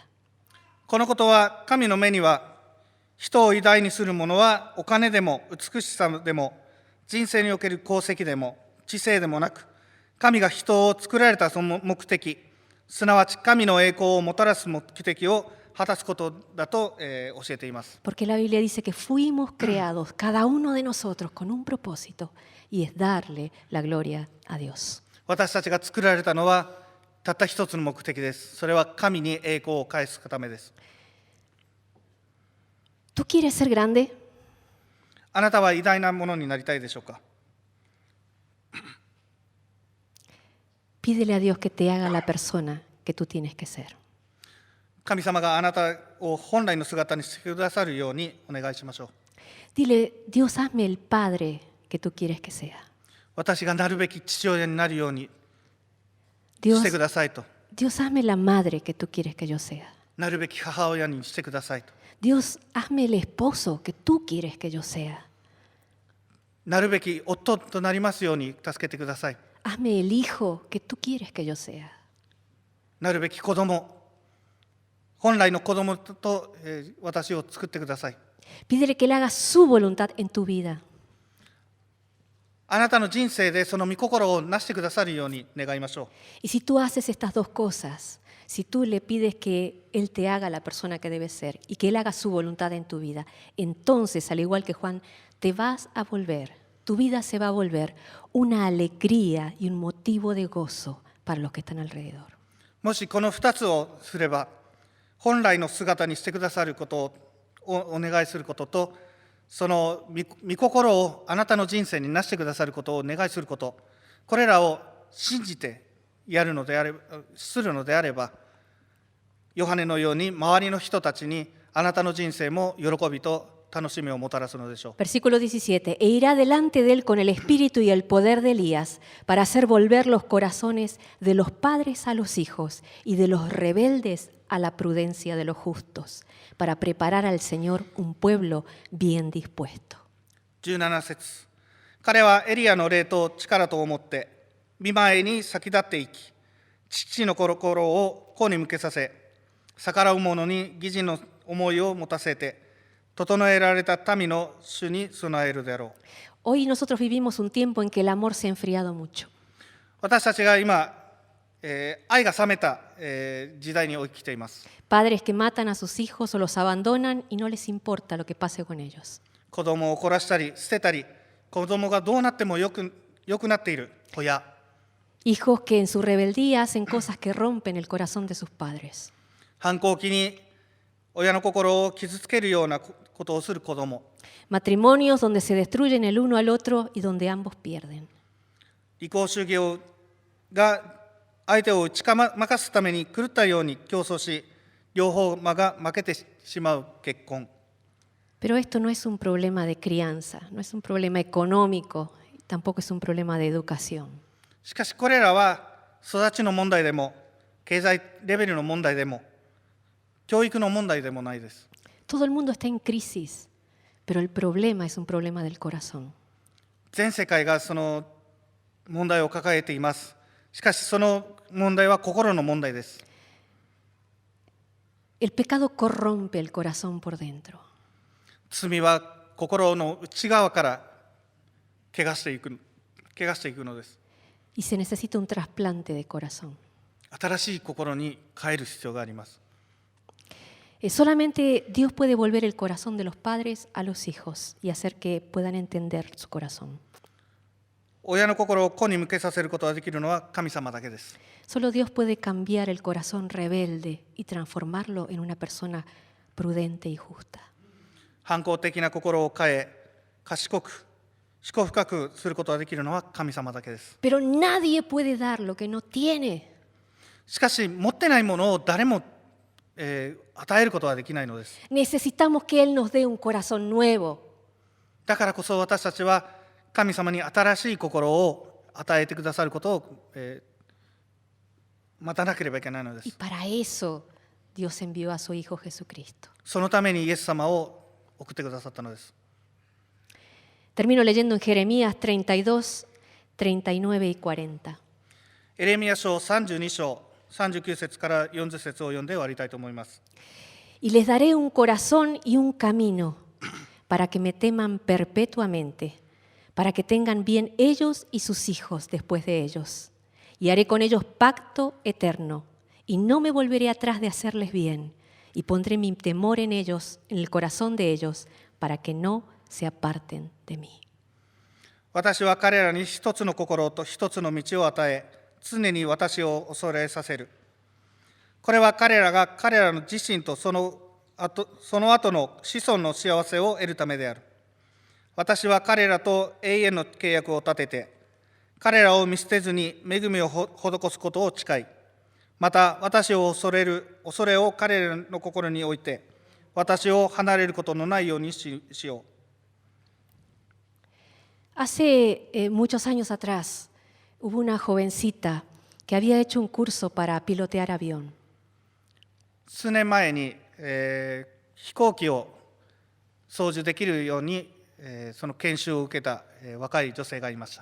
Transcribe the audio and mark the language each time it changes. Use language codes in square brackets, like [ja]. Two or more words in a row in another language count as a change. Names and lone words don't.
[ja] このことは神の目には、人を偉大にするものはお金でも美しさでも人生における功績でも知性でもなく、神が人を作られたその目的、すなわち神の栄光をもたらす目的を果たすことだと、教えています。 [es] Porque la Biblia dice que fuimos creados, cada uno de nosotros, con un propósito, y es darle la gloria a Dios. [ja] 私たちが作られたのはたった一つの目的です。それは神に栄光を返すためです。 [es] ¿Tú quieres ser grande? [ja] あなたは偉大なものになりたいでしょうか。 [es] Pídele a Dios que te haga la persona que tú tienes que ser. [ja] 神様があなたを本来の姿にしてくださるようにお願いしましょう。 [es] Dile, Dios, hazme el padre que tú quieres que sea. [ja] 私がなるべき父親になるように Dios, してくださいと。 [es] Dios, hazme la madre que tú quieres que yo sea. [ja] なるべき母親にしてくださいと。 [es] Dios, hazme el esposo que tú quieres que yo sea. [ja] なるべき夫となりますように助けてください。 [es] Hazme el hijo que tú quieres que yo sea. [ja] なるべき子供、本来の子供と、私を作ってください。 [es] Pídele que él haga su voluntad en tu vida. [ja] あなたの人生でその御心をなしてくださるように願いましょう。 [es] Y si tú haces estas dos cosas, si tú le pides que Él te haga la persona que debes ser y que Él haga su voluntad en tu vida, entonces, al igual que Juan, te vas a volver, tu vida se va a volver una alegría y un motivo de gozo para los que están alrededor. [ja] もしこの2つをすれば、本来の姿にしてくださることをお願いすることと、その御心をあなたの人生になしてくださることをお願いすること、これらを信じてするのであれば、ヨハネのように周りの人たちにあなたの人生も喜びと楽しみをもたらすのでしょう。 [es] Versículo 17. E irá delante de él con el espíritu y el poder de Elías para hacer volver los corazones de los padres a los hijos y de los rebeldes a la prudencia de los justos, para preparar al Señor un pueblo bien dispuesto. [ja] 17 節、彼はエリアの霊と力とをもって御前に先立っていき、父の心を子に向けさせ、逆らう者に義人の思いを持たせて、整えられた民の主に備えるであろう。 [es] Hoy nosotros vivimos un tiempo en que el amor se ha enfriado mucho. [ja] 私たちが今、愛が冷めた、時代に生きています。 [es] Padres que matan a sus hijos o los abandonan y no les importa lo que pase con ellos. [ja] 子供を怒らしたり捨てたり、子供がどうなってもよくなっている親。 [es] Hijos que en su rebeldía hacen cosas que rompen el corazón de sus padres. [ja] 反抗期に親の心を傷つけるようなことをする子供。 [es] Matrimonios donde se destruyen el uno al otro y donde ambos pierden. [ja] 利己主義が相手を打ち負かすために狂ったように競争し、両方が負けてしまう結婚。 [es] Pero esto no es un problema de crianza, no es un problema económico, tampoco es un problema de educación. [ja] しかしこれらは育ちの問題でも、経済レベルの問題でも、教育の問題でもないです。 [es] Todo el mundo está en crisis, pero el problema es un problema del corazón. [ja] 全世界がその問題を抱えています。しかしその問題は心の問題です。 [es] El pecado corrompe el corazón por dentro. [ja] 罪は心の内側から怪我していくのです。 [es] Y se necesita un trasplante de corazón. [ja] 新しい心に変える必要があります。 [es] Solamente Dios puede volver el corazón de los padres a los hijos y hacer que puedan entender su corazón. [ja] 親の心を子に向けさせることができるのは神様だけです。 [es] Solo Dios puede cambiar el corazón rebelde y transformarlo en una persona prudente y justa. [ja] 反抗的な心を変え、賢く、思考深くすることができるのは神様だけです。 [es] Pero nadie puede dar lo que no tiene. [ja] しかし、持ってないものを誰も、与えることはできないのです。 [es] Necesitamos que Él nos dé un corazón nuevo. [ja] だからこそ私たちは神様に新しい心を与えてくださることを、待たなければいけないので Y す。 [es] para eso Dios envió a su Hijo Jesucristo. [ja] そのためにイエス様を送ってくださったのです。 [es] Termino leyendo en Jeremías 32, 39 y 40. [ja] エレミヤ書32章39節から40節を読んで終わりたいと思います。 [es] Y les daré un corazón y un camino para que me teman perpetuamente, para que tengan bien ellos y sus hijos después de ellos. Y haré con ellos pacto eterno, y no me volveré atrás de hacerles bien, y pondré mi temor en ellos, en el corazón de ellos, para que no se aparten de mí. [ja] 私は彼らに一つの心と一つの道を与え、常に私を恐れさせる。これは彼らが彼らの自身とその後の子孫の幸せを得るためである。私は彼らと永遠の契約を立てて、彼らを見捨てずに恵みを施すことを誓い、また私を恐れを彼らの心に置いて、私を離れることのないようにしよう。 [es] Hace muchos años atrás hubo una jovencita que había hecho un curso para pilotear avión. [ja] 数年前に、飛行機を操縦できるように、その研修を受けた、若い女性がいました。